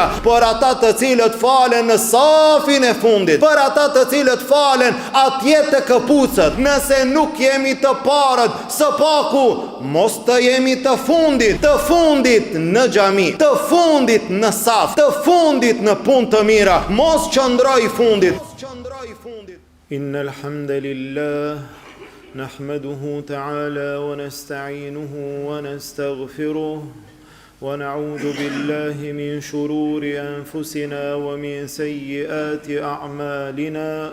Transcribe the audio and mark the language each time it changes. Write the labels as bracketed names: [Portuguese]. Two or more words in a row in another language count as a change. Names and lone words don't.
[Albanian] Për ata të cilët falen në safin e fundit, për ata të cilët falen atje të këpucët, nëse nuk jemi të parët, së paku mos të jemi të fundit në xhami, të fundit në saf, të fundit në punë të mira, mos qëndroj fundit. [Arabic] إن الحمد لله نحمده تعالى ونستعينه ونستغفره ونعوذ بالله من شرور أنفسنا ومن سيئات أعمالنا.